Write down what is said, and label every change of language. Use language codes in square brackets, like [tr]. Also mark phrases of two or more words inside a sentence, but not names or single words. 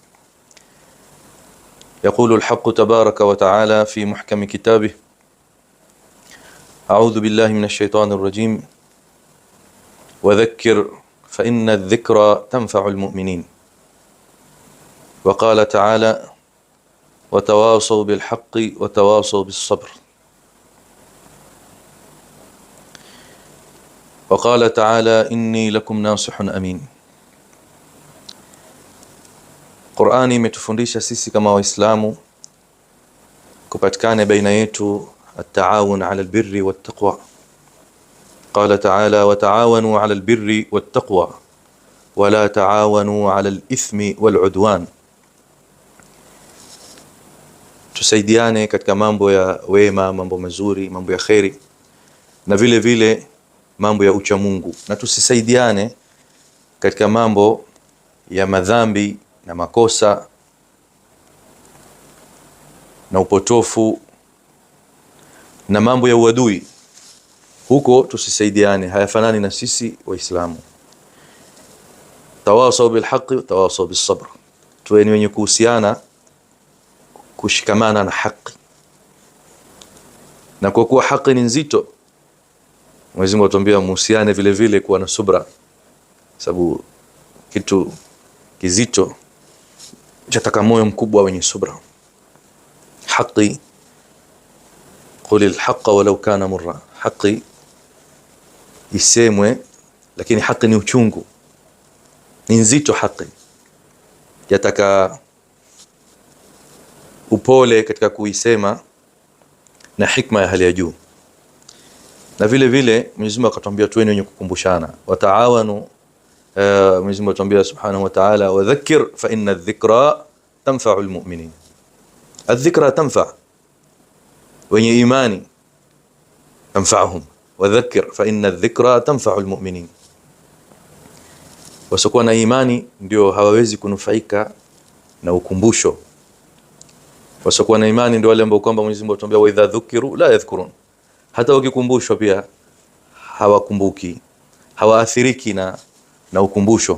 [ar] يقول الحق تبارك وتعالى في محكم كتابه: أعوذ بالله من الشيطان الرجيم، وذكر فإن الذكرى تنفع المؤمنين. وقال تعالى: وتواصوا بالحق وتواصوا بالصبر. وقال تعالى: إني لكم ناصح أمين. [sw] Qur'ani imetufundisha sisi kama Waislamu kupatikane baina yetu [ar] التعاون على البر والتقوى. قال تعالى: وتعاونوا على البر والتقوى ولا تعاونوا على الإثم والعدوان. [sw] Tusaidiane katika mambo ya wema, mambo mazuri, mambo ya khairi, na vile vile mambo ya ucha Mungu, na tusisaidiane katika mambo ya madhambi na makosa na upotofu na mambo ya uadui. Huko tusisaidiane, hayafanani na sisi Waislamu. [ar] تواصوا بالحق تواصوا بالصبر, [sw] tuwe ni wenye kuhusiana kushikamana na haki, na kwa kuwa haki ni nzito, Mwenyezi Mungu atuambia muhusiane vile vile kuwa na subra, sababu kitu kizito chataka moyo mkubwa wenye subra. Haki, [ar] قل الحق ولو كان مرا, [sw] haki isemwe, lakini haki ni uchungu, ni nzito. Haki yataka upole katika kuisema na hikma ya hali ya juu. Na vile vile Mwenyezi Mungu akatuambia tuwe wenye kukumbushana, wataawanu. Mwenyezi Mungu atuambia [ar] سبحانه وتعالى: وذكر فإن الذكرى تنفع المؤمنين. الذكرى تنفع' [sw] wenye imani, [ar] تنفعهم. وذكر فإن الذكرى تنفع المؤمنين. [sw] Wasokuwa na imani ndio hawawezi kunufaika na ukumbusho. Wasokuwa na imani ndio wale ambao kwamba Mwenyezi Mungu atuambia [ar] وإذا ذكروا لا يذكرون, [sw] hata wakikumbushwa pia hawakumbuki, hawaathiriki na ukumbusho.